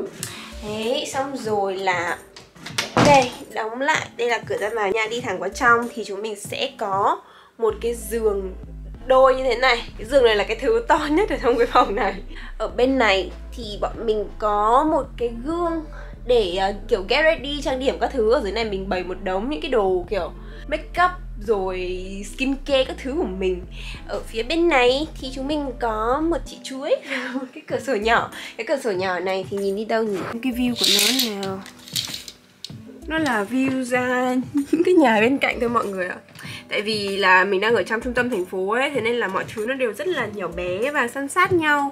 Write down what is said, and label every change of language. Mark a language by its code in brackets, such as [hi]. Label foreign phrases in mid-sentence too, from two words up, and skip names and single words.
[vi] Thế, xong rồi là đây, đóng lại. Đây là cửa ra vào nha. Đi thẳng vào trong thì chúng mình sẽ có một cái giường đôi như thế này. Cái giường này là cái thứ to nhất ở trong cái phòng này. Ở bên này thì bọn mình có một cái gương để kiểu [en] get ready, [vi] trang điểm các thứ. Ở dưới này mình bày một đống những cái đồ kiểu [en] make up [vi] rồi skincare các thứ của mình. Ở phía bên này thì chúng mình có một chị chuối và một cái cửa sổ nhỏ. Cái cửa sổ nhỏ này thì nhìn đi đâu nhỉ? Cái view của nó nào? Nó là view ra những cái nhà bên cạnh thôi mọi người ạ. Tại vì là mình đang ở trong trung tâm thành phố ấy, thế nên là mọi thứ nó đều rất là nhỏ bé và san sát nhau.